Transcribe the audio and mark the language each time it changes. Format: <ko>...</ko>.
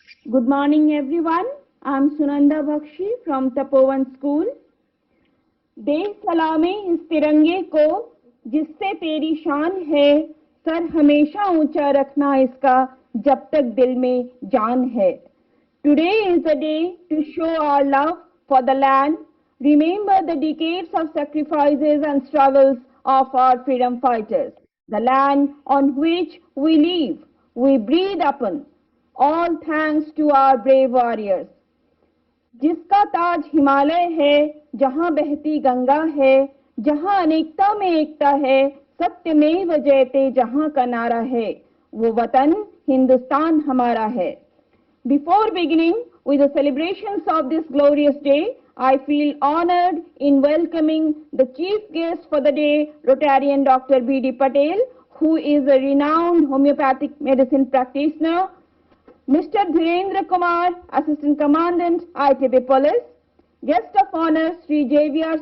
<en>Good morning, everyone. I'm Sunanda Bakshi from Tapovan School.</en> <hi>देश Salameh इस तिरंगे को जिससे तेरी शान है, सर हमेशा ऊंचा रखना इसका जब तक दिल में जान है.</hi> <en>Today is a day to show our love for the land, remember the decades of sacrifices and struggles of our freedom fighters, the land on which we live, we breathe upon. All thanks to our brave warriors.</en> <hi>जिसका ताज हिमालय है, जहां बहती गंगा है, जहां अनेकता में एकता है, सत्यमेव जयते जहां का नारा है, वो वतन हिंदुस्तान हमारा है.</hi> <en>Before beginning with the celebrations of this glorious day, I feel honored in welcoming the chief guest for the day, Rotarian Dr. B.D. Patel, who is a renowned homeopathic medicine practitioner, Mr. Dhirendra Kumar, Assistant Commandant, ITB Police, Guest of Honor Sri J.V.R.</en>